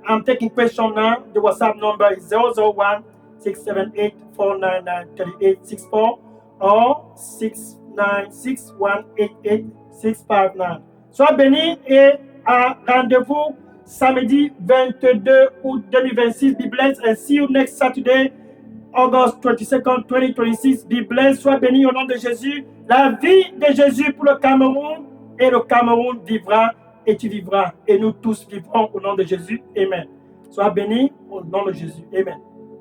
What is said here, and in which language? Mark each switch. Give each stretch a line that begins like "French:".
English: I'm taking question now. The WhatsApp number is 001 678 499 3864 or 696 188 659.
French: Sois béni et à rendez-vous samedi 22 août 2026.
English: Be blessed and see you next Saturday, August 22nd, 2026. Be blessed,
French: sois béni au nom de Jésus. La vie de Jésus pour le Cameroun, et le Cameroun vivra et tu vivras. Et nous tous vivrons au nom de Jésus. Amen. Sois béni au nom de Jésus. Amen.